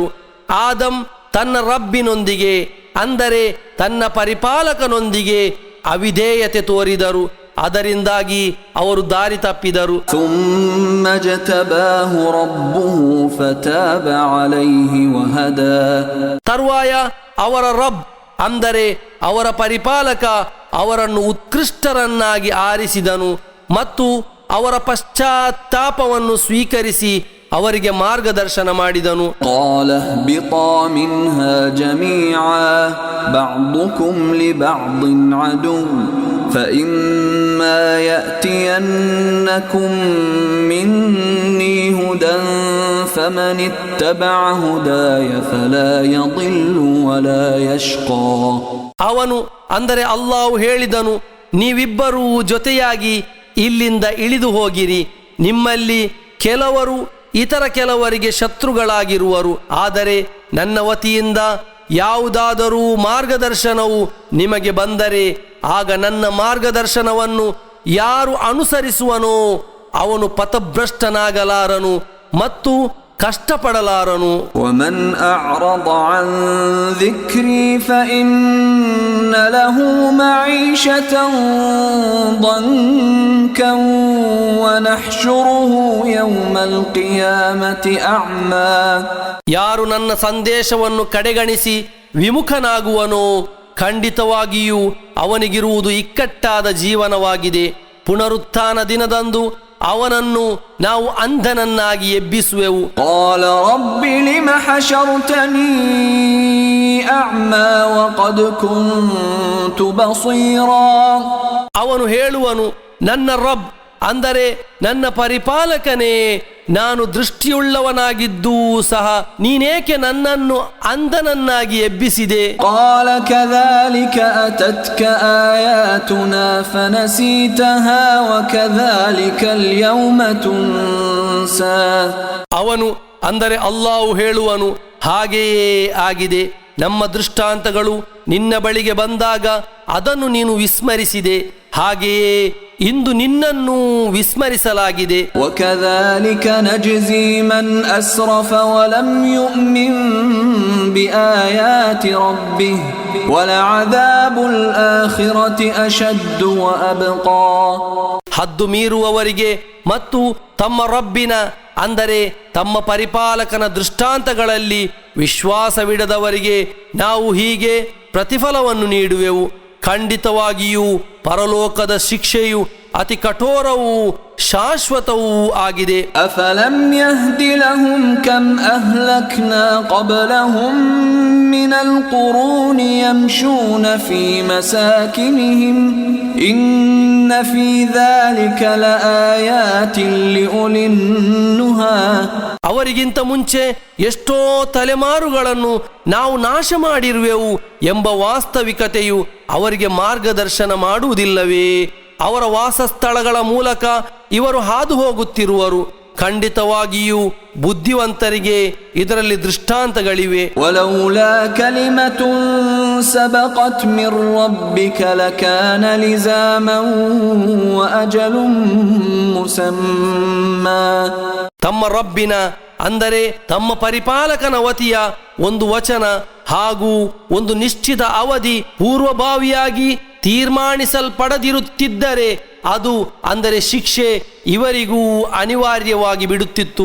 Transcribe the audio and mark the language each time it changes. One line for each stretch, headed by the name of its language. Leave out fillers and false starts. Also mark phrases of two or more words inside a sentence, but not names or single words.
Kannada: ಆದಂ ತನ್ನ ರಬ್ಬಿನೊಂದಿಗೆ ಅಂದರೆ ತನ್ನ ಪರಿಪಾಲಕನೊಂದಿಗೆ ಅವಿಧೇಯತೆ ತೋರಿದರು. ಅದರಿಂದಾಗಿ ಅವರು ದಾರಿ ತಪ್ಪಿದರು.
Arabic: ثم اجتباه ربه فتاب عليه وهدى
Kannada: ತರುವಾಯ ಅವರ ರಬ್ ಅಂದರೆ ಅವರ ಪರಿಪಾಲಕ ಅವರನ್ನು ಉತ್ಕೃಷ್ಟರನ್ನಾಗಿ ಆರಿಸಿದನು ಮತ್ತು ಅವರ ಪಶ್ಚಾತ್ತಾಪವನ್ನು ಸ್ವೀಕರಿಸಿ ಅವರಿಗೆ ಮಾರ್ಗದರ್ಶನ ಮಾಡಿದನು.
Arabic: قال اهبطا منها جميعا بعضكم لبعض عدو فإما يأتينكم مني هدى فمن اتبع هداي فلا يضل ولا يشقى
Kannada: ಅವನು ಅಂದರೆ ಅಲ್ಲಾಹು ಹೇಳಿದನು, ನೀವಿಬ್ಬರೂ ಜೊತೆಯಾಗಿ ಇಲ್ಲಿಂದ ಇಳಿದು ಹೋಗಿರಿ. ನಿಮ್ಮಲ್ಲಿ ಕೆಲವರು ಇತರ ಕೆಲವರಿಗೆ ಶತ್ರುಗಳಾಗಿರುವರು. ಆದರೆ ನನ್ನ ವತಿಯಿಂದ ಯಾವುದಾದರೂ ಮಾರ್ಗದರ್ಶನವು ನಿಮಗೆ ಬಂದರೆ ಆಗ ನನ್ನ ಮಾರ್ಗದರ್ಶನವನ್ನು ಯಾರು ಅನುಸರಿಸುವನೋ ಅವನು ಪಥಭ್ರಷ್ಟನಾಗಲಾರನು ಮತ್ತು ಕಷ್ಟಪಡಲಾರನು.
Arabic: ومن أعرض عن ذكري فإن له معيشة ضنكا ونحشره يوم القيامة أعمى
Kannada: ಯಾರು ನನ್ನ ಸಂದೇಶವನ್ನು ಕಡೆಗಣಿಸಿ ವಿಮುಖನಾಗುವನೋ ಖಂಡಿತವಾಗಿಯೂ ಅವನಿಗಿರುವುದು ಇಕ್ಕಟ್ಟಾದ ಜೀವನವಾಗಿದೆ. ಪುನರುತ್ಥಾನ ದಿನದಂದು ಅವನನ್ನು ನಾವು ಅಂಧನನ್ನಾಗಿ ಎಬ್ಬಿಸುವೆವು.
Arabic: قال رب لم حشرتني أعمى وقد كنت بصيرا
Kannada: ಅವನು ಹೇಳುವನು, ನನ್ನ ರಬ್ ಅಂದರೆ ನನ್ನ ಪರಿಪಾಲಕನೇ, ನಾನು ದೃಷ್ಟಿಯುಳ್ಳವನಾಗಿದ್ದೂ ಸಹ ನೀನೇಕೆ ನನ್ನನ್ನು ಅಂಧನನ್ನಾಗಿ ಎಬ್ಬಿಸಿದೆ.
Arabic: قال كذلك أتتك آياتنا فنسيتها وكذلك اليوم تنسى
Kannada: ಅವನು ಅಂದರೆ ಅಲ್ಲಾಹು ಹೇಳುವನು, ಹಾಗೆಯೇ ಆಗಿದೆ. ನಮ್ಮ ದೃಷ್ಟಾಂತಗಳು ನಿನ್ನ ಬಳಿಗೆ ಬಂದಾಗ ಅದನ್ನು ನೀನು ವಿಸ್ಮರಿಸಿದೆ, ಹಾಗೆಯೇ ಇಂದು ನಿನ್ನನ್ನು ವಿಸ್ಮರಿಸಲಾಗಿದೆ.
Arabic: وكذلك نجزي من أسرف ولم يؤمن بآيات ربه ولعذاب الآخرة أشد وأبقى
Kannada: ಹದ್ದು ಮೀರುವವರಿಗೆ ಮತ್ತು ತಮ್ಮ ರಬ್ಬಿನ ಅಂದರೆ ತಮ್ಮ ಪರಿಪಾಲಕನ ದೃಷ್ಟಾಂತಗಳಲ್ಲಿ ವಿಶ್ವಾಸವಿಡದವರಿಗೆ ನಾವು ಹೀಗೆ ಪ್ರತಿಫಲವನ್ನು ನೀಡುವೆವು. ಖಂಡಿತವಾಗಿಯೂ ಪರಲೋಕದ ಶಿಕ್ಷೆಯು ಅತಿ ಕಠೋರವೂ ಶಾಶ್ವತವೂ ಆಗಿದೆ.
Arabic: أفلم يهد لهم كم أهلكنا قبلهم من القرون يمشون في مساكنهم إن في ذلك لآيات لأولي النهى
Kannada: ಅವರಿಗಿಂತ ಮುಂಚೆ ಎಷ್ಟೋ ತಲೆಮಾರುಗಳನ್ನು ನಾವು ನಾಶ ಮಾಡಿರುವೆವು ಎಂಬ ವಾಸ್ತವಿಕತೆಯು ಅವರಿಗೆ ಮಾರ್ಗದರ್ಶನ ಮಾಡುವುದಿಲ್ಲವೇ? ಅವರ ವಾಸಸ್ಥಳಗಳ ಮೂಲಕ ಇವರು ಹಾದು ಹೋಗುತ್ತಿರುವರು. ಖಂಡಿತವಾಗಿಯೂ ಬುದ್ಧಿವಂತರಿಗೆ ಇದರಲ್ಲಿ ದೃಷ್ಟಾಂತಗಳಿವೆ.
Arabic: ولولا كلمة سبقت من ربك لكان لزاما وأجل مسمى
Kannada: ತಮ್ಮ ರಬ್ಬಿನ ಅಂದರೆ ತಮ್ಮ ಪರಿಪಾಲಕನ ವತಿಯ ಒಂದು ವಚನ ಹಾಗೂ ಒಂದು ನಿಶ್ಚಿತ ಅವಧಿ ಪೂರ್ವಭಾವಿಯಾಗಿ ತೀರ್ಮಾನಿಸಲ್ಪಡದಿರುತ್ತಿದ್ದರೆ ಅದು ಅಂದರೆ ಶಿಕ್ಷೆ ಇವರಿಗೂ ಅನಿವಾರ್ಯವಾಗಿ ಬಿಡುತ್ತಿತ್ತು.